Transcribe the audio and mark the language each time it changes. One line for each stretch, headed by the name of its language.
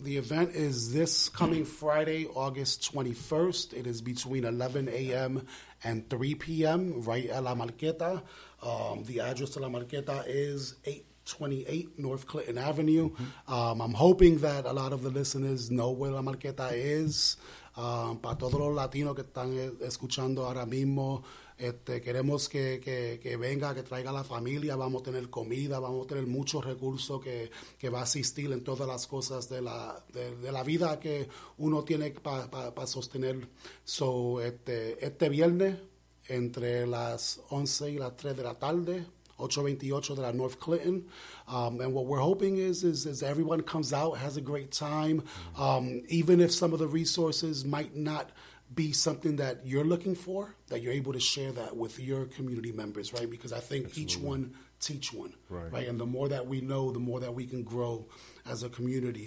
English: The event is this coming Friday, August 21st. It is between 11 a.m. and 3 p.m. right at La Marqueta. The address to La Marqueta is 828 North Clinton Avenue. I'm hoping that a lot of the listeners know where La Marqueta is.
Spanish: Para todos los latinos que están escuchando ahora mismo, queremos que venga, que traiga la familia. Vamos a tener comida, vamos a tener muchos recursos que va a asistir en todas las cosas de la vida que uno tiene para sostener. So, este viernes, entre las 11 y las 3 de la tarde, 828 de la North Clinton.
English: And what we're hoping is everyone comes out, has a great time. Even if some of the resources might not be something that you're looking for, that you're able to share that with your community members, right? Because I think each one teach one, right? And the more that we know, the more that we can grow as a community.